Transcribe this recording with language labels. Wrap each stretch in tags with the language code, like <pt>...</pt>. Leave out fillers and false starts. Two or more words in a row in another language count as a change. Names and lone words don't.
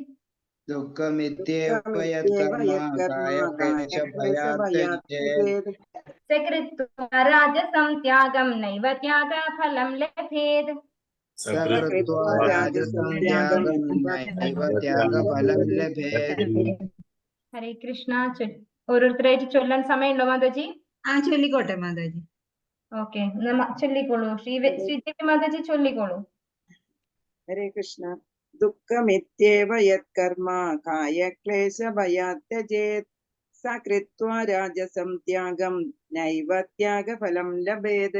<sa>दुःखमित्येव यत्कर्म कायक्लेशभयात् सकृत्वा राजसं त्यागं नैव त्यागफलं लभेत् सकृत्वा राजसं त्यागं नैव त्यागफलं लभेत्.</sa> <ml>ഹരേ കൃഷ്ണ. ഓരോരുത്തരായിട്ട് ചൊല്ലാൻ സമയമുണ്ടോ മാതാജി? ചൊല്ലിക്കോട്ടെ മാതാജി. ഓക്കെ, ചൊല്ലിക്കോളൂ. ശ്രീദേവി മാതാജി ചൊല്ലിക്കോളൂ. ഹരേ കൃഷ്ണ.</ml> <sa>ദുഃഖമിത്യേവ യത്കർമ്മ കായക്ലേശഭയാത് ത്യജേത് സകൃത്വാ രാജസം ത്യാഗം നൈവ ത്യാഗഫലം ലഭേത്.</sa>